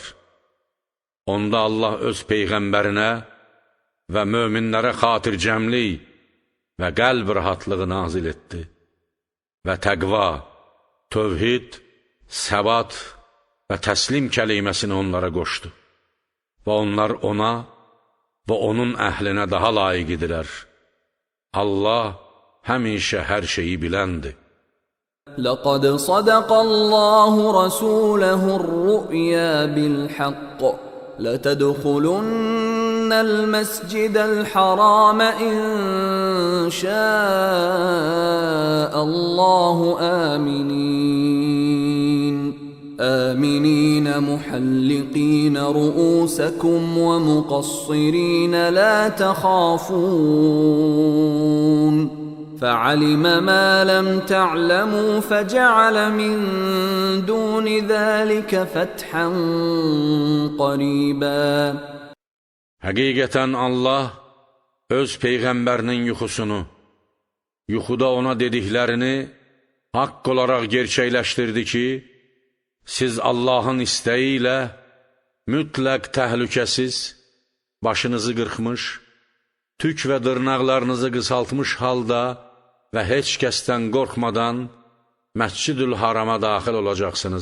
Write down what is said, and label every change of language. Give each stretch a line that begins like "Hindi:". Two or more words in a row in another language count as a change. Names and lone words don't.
Azerbaijani: Onda Allah öz Peyğəmbərinə və möminlərə xatircəmlik və qəlb rahatlığı nazil etdi və təqva, tövhid, səbat və təslim kəliməsini onlara qoşdu və onlar ona və onun əhlinə daha layiq idilər. Allah həmişə hər şeyi biləndir.
Arabic: لقد صدق الله رسوله الرؤيا بالحق لتدخلن المسجد الحرام إن شاء الله آمنين محلقين رؤوسكم ومقصرين لا تخافون فعلم ما لم تعلموا فجعل من دون ذلك فتحا قريبا.
Azerbaijani: Həqiqətən Allah öz Peyğəmbərinin yuxusunu, yuxuda ona dediklərini haqq olaraq gerçəkləşdirdi ki, siz Allahın istəyi ilə mütləq təhlükəsiz, başınızı qırxmış, tük və dırnaqlarınızı qısaltmış halda və heç kəsdən qorxmadan Məscid-ül Harama daxil olacaqsınız.